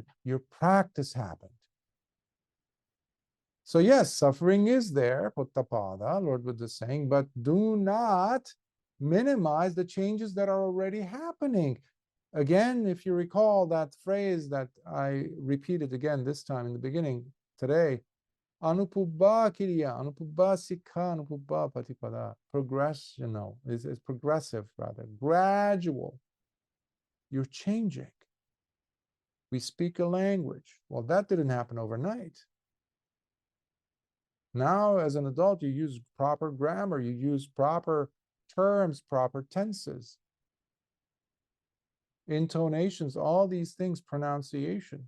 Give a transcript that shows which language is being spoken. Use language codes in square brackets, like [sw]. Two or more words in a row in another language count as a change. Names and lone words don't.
[en] Your practice happened. So yes, suffering is there, Poṭṭhapāda, Lord Buddha is saying, but do not minimize the changes that are already happening. Again, if you recall that phrase that I repeated again this time in the beginning today, [pi] Anupubbā kiriya, anupubbā sikkha, anupubbā patipada. [en] Progressional is progressive, rather gradual. You're changing. We speak a language. Well, that didn't happen overnight. Now, as an adult, you use proper grammar, you use proper terms, proper tenses, intonations, all these things, pronunciations.